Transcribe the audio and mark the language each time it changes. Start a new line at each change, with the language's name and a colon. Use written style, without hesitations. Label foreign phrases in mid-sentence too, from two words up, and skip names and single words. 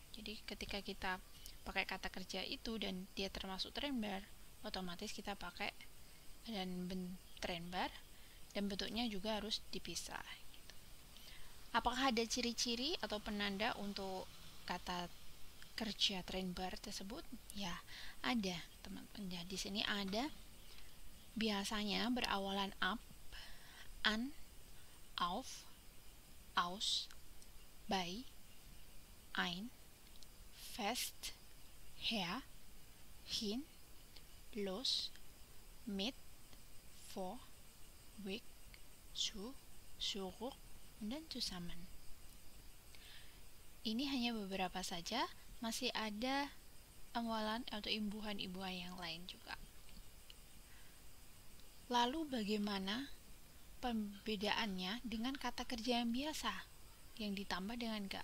Indonesian: Jadi ketika kita pakai kata kerja itu dan dia termasuk trennbar, otomatis kita pakai dan trennbar dan bentuknya juga harus dipisah. Apakah ada ciri-ciri atau penanda untuk kata kerja trennbar tersebut? Ya, ada, teman-teman. Ya, di sini ada biasanya berawalan
German: up, an, auf, aus, bei, ein, fest, her, hin, los, mit, vor, weg, zu, zurück,
Indonesian: dan zusammen. Ini hanya beberapa saja, masih ada awalan atau imbuhan-imbuhan yang lain juga. Lalu bagaimana perbedaannya dengan kata kerja yang biasa yang ditambah dengan ga?